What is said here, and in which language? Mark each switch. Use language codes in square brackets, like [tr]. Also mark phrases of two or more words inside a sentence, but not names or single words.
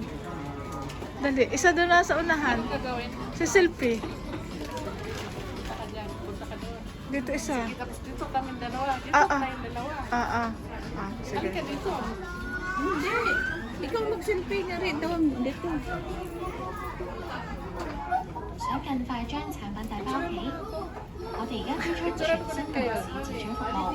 [tl] Dali, isa doon nasa unahan. Ano gagawin? Si selfie. Punta ka dyan. Punta ka doon. Dito isa. Tapos dito kami dalawa. Dito Ah, ah. tayong dalawa. Sige. Halika dito. Hindi. Ikaw mag-selfie na rin doon. Dito. [yue] 想近快將產品帶返屋企，我哋而家推出全新嘅電子紙張服務。